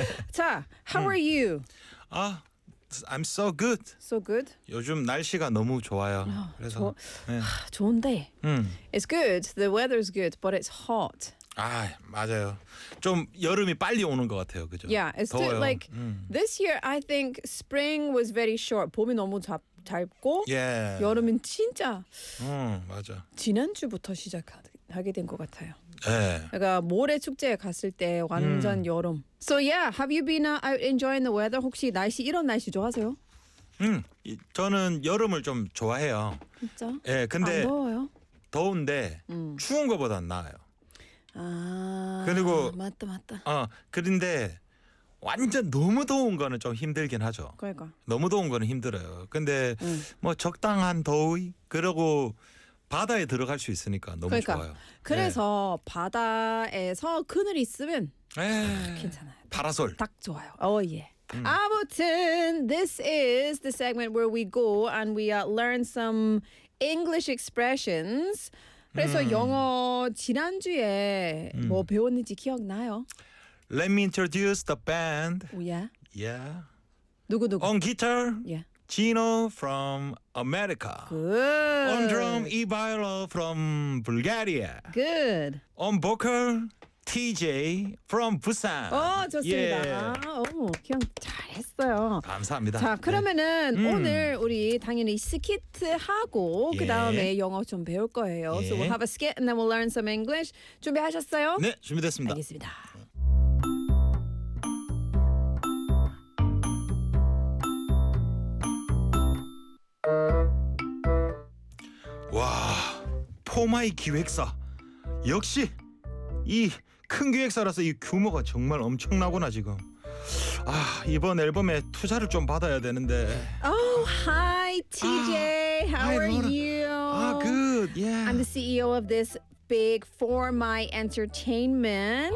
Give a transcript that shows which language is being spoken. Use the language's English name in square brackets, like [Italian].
[English] 자, how are you? 아, I'm so good. So good. [Korean] 요즘 날씨가 너무 좋아요. 그래서. 하, 좋은데. [English] It's good. The weather's good, but it's hot. [Korean] 아, 맞아요. 좀 여름이 빨리 오는 것 같아요. 그죠? [English] Yeah, it's [Korean] 더워요. [English] Still like this year I think spring was very short. [Korean] 봄이 너무 짧고 [English] yeah. [Korean] 여름은 진짜 맞아. 지난주부터 시작하게 된 것 같아요. 예. 네. 그러니까 모래 축제에 갔을 때 완전 여름. [English] So yeah, have you been out enjoying the weather? [Korean] 혹시 날씨 이런 날씨 좋아하세요? 저는 여름을 좀 좋아해요. 진짜? 예, 네, 근데 안 더워요? 더운데 추운 것보단 나아요. 아, 그리고 맞다 맞다. 그런데 완전 너무 더운 거는 좀 힘들긴 하죠. 그러니까 너무 더운 거는 힘들어요. 근데 뭐 적당한 더위 그리고 바다에 들어갈 수 있으니까 너무 그러니까. 좋아요. 그래서 네. 바다에서 그늘 있으면 에이, 괜찮아요. 파라솔 딱 좋아요. 오 예. [English] 아무튼 this is the segment where we go and we learn some English expressions. [Korean] 그래서 영어 지난주에 뭐 배웠는지 기억나요? [English] Let me introduce the band. Oh, yeah. Yeah. [Korean] 누구 누구? [English] On guitar, yeah. Gino from America. Good. On drum, Ivailo from Bulgaria. Good. On vocal, TJ from Busan. [Korean] 오, 좋습니다. Yeah. 오, 기억 잘했어요. 감사합니다. 자, 그러면은 네. 오늘 우리 당연히 스키트 하고 예. 그다음에 영어 좀 배울 거예요. [English] 예. So we'll have a skit and then we'll learn some English. [Korean] 준비하셨어요? 네, 준비됐습니다. 알겠습니다. Yeah. 와, 포마이 기획사. 역시 이 큰 기획사라서 이 규모가 정말 엄청나구나 지금. 아, 이번 앨범에 투자를 좀 받아야 되는데. [English] Oh, hi TJ. 아, How are you? Ah, good. Yeah. I'm the CEO of this big For My Entertainment.